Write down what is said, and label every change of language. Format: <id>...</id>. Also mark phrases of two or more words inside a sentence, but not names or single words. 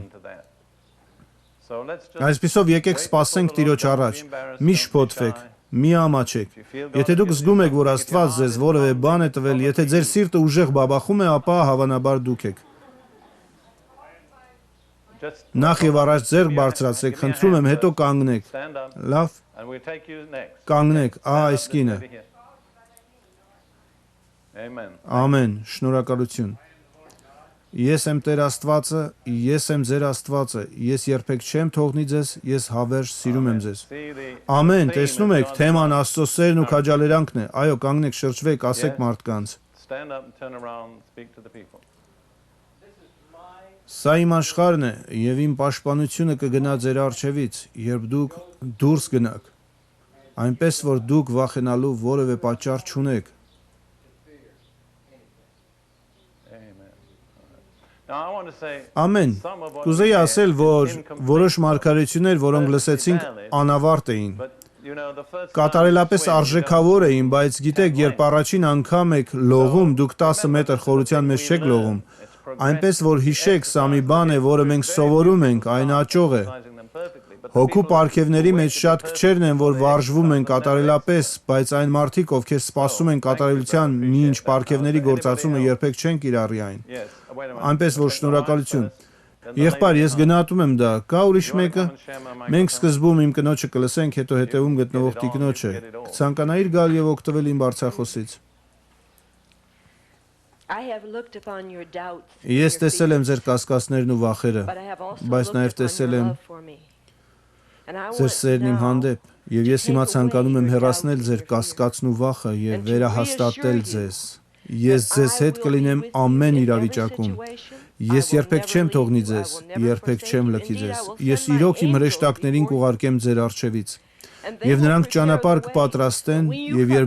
<hy>Այսպիսով եկեք սպասենք Տիրոջ առաջ, մի շփոթվեք, Մի ամաչեք։ Եթե դուք զգում եք, որ Աստված ձեզ որևէ բան է տվել, եթե ձեր սիրտը ուժեղ բաբախում է, ապա հավանաբար դուք եք։</hy> <en>Just</en> <hy>Նախ եւ առաջ ձեռք բարձրացրեք, խնդրում եմ, հետո կանգնեք։</hy> <en>stand up,</en> <hy>Լավ,</hy> <en>and we'll take you next.</en> <hy>կանգնեք, այս կինը։</hy> <en>Over here. Amen.</en> <hy>Ամեն, շնորհակալություն։ Ես եմ Տեր Աստվածը, ես եմ ձեր Աստվածը, ես երբեք չեմ թողնի ձեզ, ես հավերժ սիրում եմ ձեզ։</hy> <en>See the</en> <hy>Ամեն,</hy> <en>theme</en> <hy>տեսնում</hy> <en>is</en> <hy>եք,</hy> <en>God's</en> <hy>թեման</hy> <en>love.</en> <hy>Աստծո սերն ու քաջալերանքն է։ Այո, կանգնեք, շրջվեք, ասեք մարդկանց։</hy> <en>Stand up and turn around and speak to the people.</en> <hy>Սա իմ աշխարհն է, եւ իմ պաշտպանությունը կգնա ձեր առջևից, երբ դուք դուրս գնաք։ Այնպես որ դուք վախենալու որևէ պատճառ չունեք։</hy> <en>Amen. Now I want to say</en> <hy>Ամեն։</hy> <en>some of what</en> <hy>Կուզեի</hy> <en>we</en> <hy>ասել,</hy> <en>said</en> <hy>որ</hy> <en>is incomplete,</en> <hy>որոշ մարգարեություններ, որոնք լսեցինք, անավարտ էին։</hy> <en>but you know the first</en> <hy>Կատարելապես</hy> <en>time you swim,</en> <hy>արժեքավոր էին, բայց գիտեք, երբ առաջին անգամ եք լողում, դուք 10 մետր խորության մեջ չեք լողում։ Այնպես որ հիշեք, սա մի բան է, որը մենք սովորում ենք, այն աճող է։</hy> <en>recognizing them perfectly, but the</en> <hy>Հոգու</hy> <en>people</en> <hy>պարգևների</hy> <en>who</en> <hy>մեջ</hy> <en>wait to</en> <hy>շատ</hy> <en>be</en> <hy>քչերն են, որ</hy> <en>perfect,</en> <hy>վարժվում են</hy> <en>they</en> <hy>կատարելապես, բայց այն մարդիկ, ովքեր սպասում են կատարելության մի ինչ պարգևների գործածումը, երբեք չեն կիրառի այն։</hy> <en>Yes, wait a minute.</en> <hy>Այնպես որ</hy> <en>Take the</en> <hy>շնորհակալություն։</hy> <en>mic first, then the</en> <hy>Եղբայր,</hy> <en>lady</en> <hy>ես</hy> <en>behind.</en> <hy>գնահատում եմ դա։ Կա ուրիշ</hy> <en>You wanna</en> <hy>մեկը։</hy> <en>come and share my</en> <hy>Մենք</hy> <en>microphone?</en> <hy>սկզբում իմ կնոջը կլսենք, հետո հետևում գտնվող տիկնոջը։ Կցանկանայիր գալ եւ օգտվել իմ բարձրախոսից։</hy> <en>I have looked upon your doubts,</en> <hy>Ես</hy> <en>your</en> <hy>տեսել եմ</hy> <en>fears,</en> <hy>ձեր կասկածներն ու վախերը,</hy> <en>but I have also</en> <hy>բայց</hy> <en>looked</en> <hy>նաև</hy> <en>upon</en> <hy>տեսել</hy> <en>your</en> <hy>եմ</hy> <en>love for me. And I</en> <hy>ձեր</hy> <en>want</en> <hy>սերն իմ</hy> <en>now</en> <hy>հանդեպ, եւ ես հիմա ցանկանում եմ հեռացնել ձեր կասկածն ու վախը եւ վերահաստատել ձեզ։ Ես ձեզ հետ կլինեմ ամեն իրավիճակում։ Ես երբեք չեմ թողնի ձեզ, երբեք չեմ լքի ձեզ։ Ես իրոք իմ հրեշտակներին կուղարկեմ ձեր առջևից։ Եվ նրանք ճանապարհ կպատրաստեն, եւ երբ</hy>